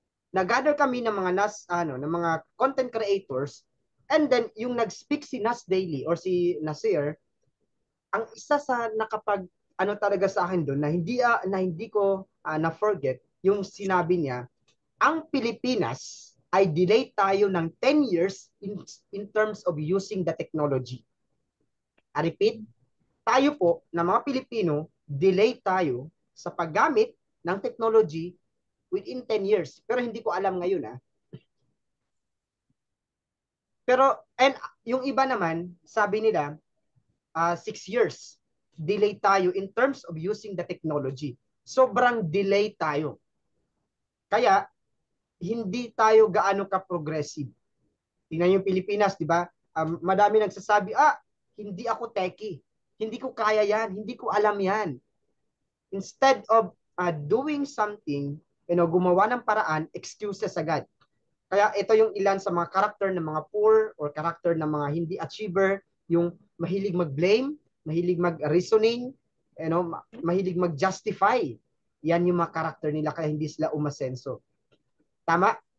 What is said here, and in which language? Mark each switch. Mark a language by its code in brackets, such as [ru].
[tl] Nag-gather kami ng mga ng mga content creators, and then yung nag-speak si Nas Daily or si Nasir, ang isa sa nakapag talaga sa akin doon na hindi ko na-forget yung sinabi niya, ang Pilipinas ay delay tayo ng 10 years [en] in terms of using the technology. I repeat, [tl] tayo po na mga Pilipino, delay tayo sa paggamit ng technology [en] within 10 years. [tl] Pero hindi ko alam ngayon. Pero, and yung iba naman, sabi nila, 6 years. [en] Delay tayo in terms of using the technology. [tl] Sobrang delay tayo. Kaya, hindi tayo gaano ka-progressive. Tingnan yung Pilipinas, di ba? Madami nagsasabi, hindi ako techie. Hindi ko kaya yan. Hindi ko alam yan. [en] Instead of doing something, [tl] gumawa ng paraan, [en] excuses agad. [tl] Kaya ito yung ilan sa mga karakter ng mga poor or karakter ng mga hindi achiever, yung mahilig mag-blame, mahilig mag-reasoning, mahilig mag-justify. Yan yung mga karakter nila kaya hindi sila umasenso. Tama?